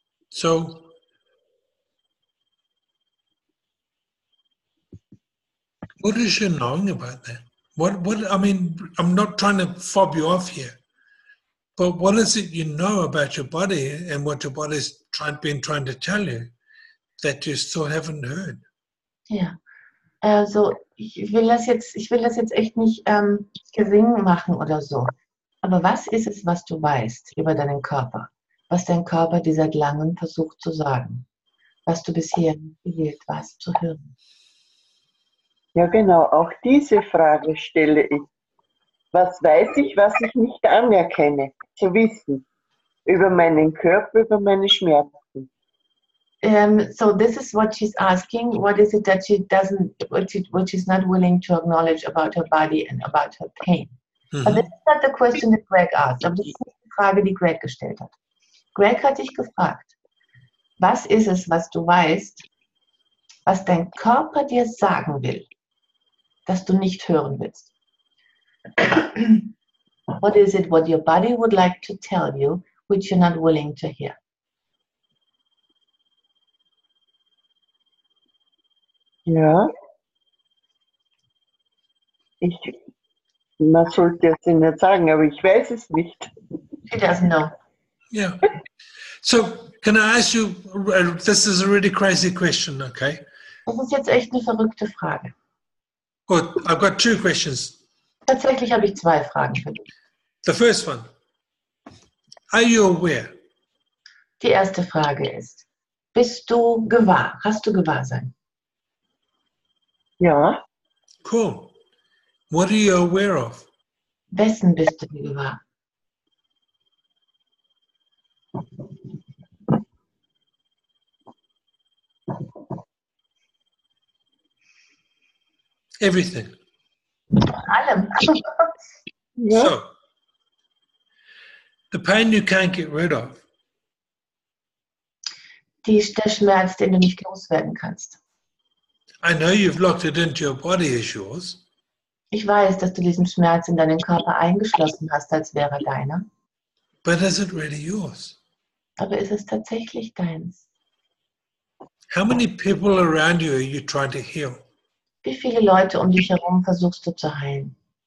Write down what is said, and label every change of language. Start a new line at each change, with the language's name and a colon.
English: So, what is your knowing about that? What, I mean, I'm not trying to fob you off here, but what is it you know about your body and what your body's been trying to tell you that you still haven't heard?
German: Ja, also ich will das jetzt echt nicht gering machen oder so. Aber was ist es, was du weißt über deinen Körper? Was dein Körper dir seit langem versucht zu sagen? Was du bisher gewählt warst zu hören? Ja, genau, auch diese Frage stelle ich. Was weiß ich, was ich nicht anerkenne, zu wissen? Über meinen Körper, über meine Schmerzen.
English: So this is what she's asking. What is it that she doesn't, what she's not willing to acknowledge about her body and about her pain? But this is not the question that Greg asked.
German: Aber das ist nicht die Frage, die Greg gestellt hat. Greg hat dich gefragt, was ist es, was du weißt, was dein Körper dir sagen will, das du nicht hören willst?
English: What is it what your body would like to tell you, which you're not willing to hear?
German: Ja. Man sollte es nicht sagen, aber ich weiß es nicht.
English: She doesn't know. Yeah. So, can I ask you, this is a really crazy question, okay?
German: Das ist jetzt echt eine verrückte Frage.
English: Good. I've got two questions.
German: Tatsächlich habe ich zwei Fragen für dich.
English: The first one, are you aware?
German: Die erste Frage ist, bist du gewahr? Hast du Gewahrsein? Ja.
English: Cool. What are you aware of?
German: Wessen bist du dir gewahr?
English: Everything.
German: Allem. Ja.
English: So, the pain you can't get rid of,
German: Der Schmerz, den du nicht loswerden kannst.
English: I know you've locked it into your body as yours,
German: Ich weiß, dass du diesen Schmerz in deinen Körper eingeschlossen hast, als wäre er deiner.
English: but is it really yours?
German: Aber ist es tatsächlich deins?
English: How many people around you are you trying to heal?
German: Wie viele Leute um dich herum versuchst du zu heilen?